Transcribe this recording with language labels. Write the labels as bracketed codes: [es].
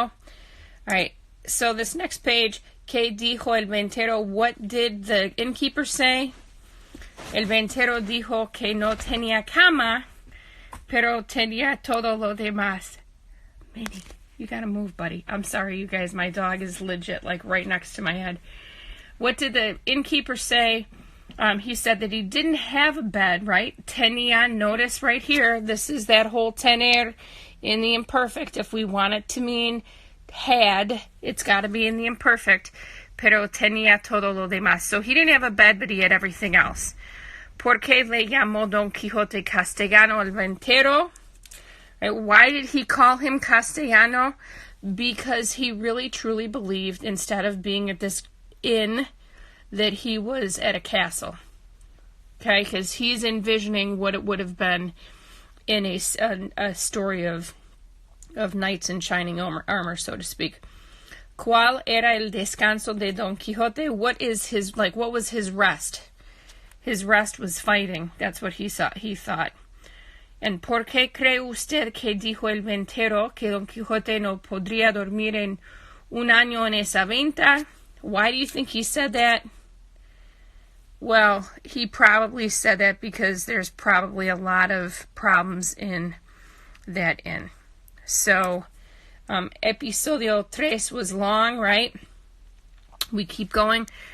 [en] All right, so this next page, [es] ¿Qué dijo el ventero? [en] What did the innkeeper say? [es] El ventero dijo que no tenía cama, pero tenía todo lo demás. [en] Minnie, you gotta move, buddy. I'm sorry, you guys. My dog is legit, like, right next to my head. What did the innkeeper say? He said that he didn't have a bed, right? Tenía, notice right here, this is that whole tener in the imperfect. If we want it to mean had, it's got to be in the imperfect. [es] Pero tenía todo lo demás. [en] So he didn't have a bed, but he had everything else. [es] ¿Por qué le llamó Don Quijote Castellano el Ventero? [en] Right? Why did he call him Castellano? Because he really truly believed, instead of being at this inn, that he was at a castle. Okay, because he's envisioning what it would have been in a story of knights in shining armor, so to speak. [es] ¿Cuál era el descanso de Don Quixote? [en] What was his rest? His rest was fighting. That's what he thought. And [es] ¿por qué cree usted que dijo el ventero que Don Quijote no podría dormir en un año en esa venta? [en] Why do you think he said that? Well, he probably said that because there's probably a lot of problems in that inn. So, episodio 3 was long, right? We keep going.